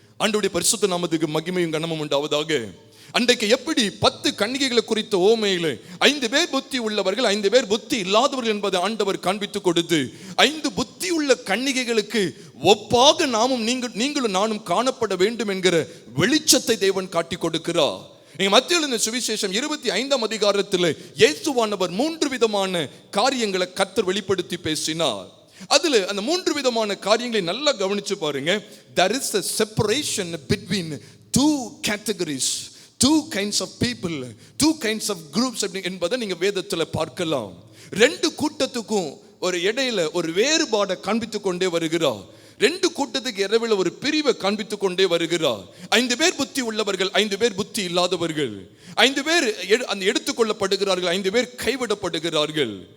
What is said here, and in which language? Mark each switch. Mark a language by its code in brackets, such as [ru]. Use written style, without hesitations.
[ta] ஆண்டவருடைய பரிசுத்த நாமத்துக்கு மகிமையும் கனமும் உண்டாவதாக. அன்றைக்கு எப்படி 10 கன்னிகைகளை குறித்த ஓமையிலே 5 பேர் புத்தி உள்ளவர்கள், 5 பேர் புத்தி இல்லாதவர்கள் என்பதை ஆண்டவர் காண்பித்து கொடுத்து 5 புத்தி உள்ள கன்னிகைகளுக்கு ஒப்பாக நீங்களும் நானும் காணப்பட வேண்டும் என்கிற வெளிச்சத்தை தேவன் காட்டி கொடுக்கிறார். மத்தேயு எழுதின சுவிசேஷம் 25ஆம் அதிகாரத்தில் இயேசுவானவர் 3 விதமான காரியங்களை கர்த்தர் வெளிப்படுத்தி பேசினார். அதுல அந்த 3 விதமான காரியங்களை நல்லா கவனிச்சு பாருங்க. [en] There is a separation between 2 categories, 2 kinds of people, 2 kinds of groups [ta] என்பதை நீங்க வேதத்துல பார்க்கலாம். 2 கூட்டத்துக்கும் ஒரு இடையில ஒரு வேறுபாடை காண்பித்துக் கொண்டே வருகிறார். 2 கூட்டத்துக்கு இரவில் ஒரு பிரிவை காண்பித்துக் கொண்டே வருகிறார். 5 பேர் புத்தி உள்ளவர்கள், 5 பேர் புத்தி இல்லாதவர்கள். 5 பேர் எடுத்துக்கொள்ளப்படுகிறார்கள், 5 பேர் கைவிடப்படுகிறார்கள்.